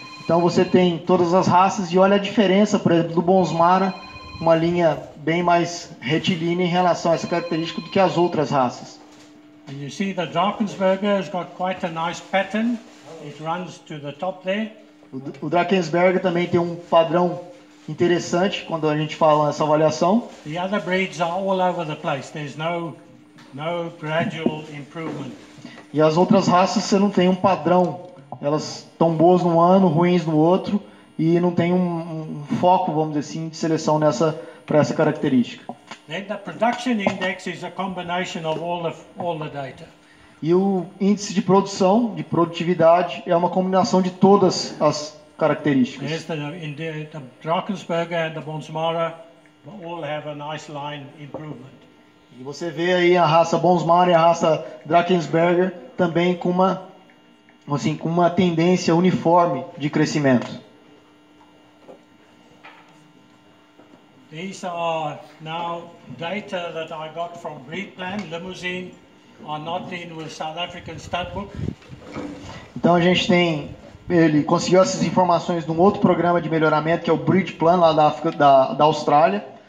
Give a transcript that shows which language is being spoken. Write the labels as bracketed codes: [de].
[pt] Então você tem todas as raças e olha a diferença, por exemplo, do Bonsmara, uma linha bem mais retilínea em relação a essa característica do que as outras raças. [en] And you see the Drakensberger has got quite a nice pattern. It runs to the top there. [pt] O Drakensberger também tem um padrão interessante quando a gente fala nessa avaliação. [en] The other breeds are all over the place. There's no gradual improvement. [pt] E as outras raças você não tem um padrão. Elas estão boas num ano, ruins no outro, e não tem um foco, vamos dizer assim, de seleção para essa característica. [en] Then the production index is a combination of all the data. [pt] E o índice de produção, de produtividade, é uma combinação de todas as características. [en] There's the Drakensberger and the Bonsmara all have a nice line improvement. [pt] E você vê aí a raça Bonsmara e a raça Drakensberger também com uma tendência uniforme de crescimento. [en] These are now data that I got from Breedplan. Limousin are not in with South African Stud Book. [pt] Então a gente ele conseguiu essas informações num outro programa de melhoramento que é o Breedplan lá da Austrália.